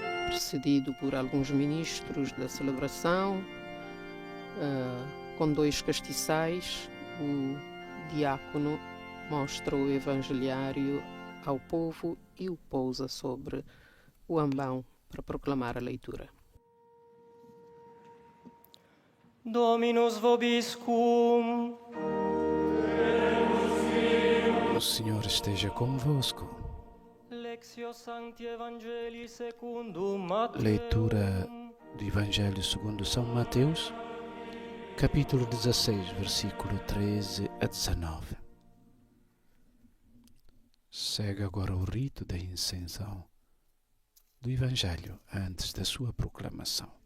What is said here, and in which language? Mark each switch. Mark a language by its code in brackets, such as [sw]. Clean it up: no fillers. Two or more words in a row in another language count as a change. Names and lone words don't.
[pt] precedido por alguns ministros da celebração, com 2 castiçais. O diácono mostra o evangeliário ao povo e o pousa sobre o ambão para proclamar a leitura. [la] Dominus vobiscum. [pt] O Senhor esteja convosco. [la] Lectio Sancti Evangelii secundum Mateum. [pt] Leitura do Evangelho segundo São Mateus, capítulo 16, versículo 13 a 19. Segue agora o rito da incensão do Evangelho antes da sua proclamação.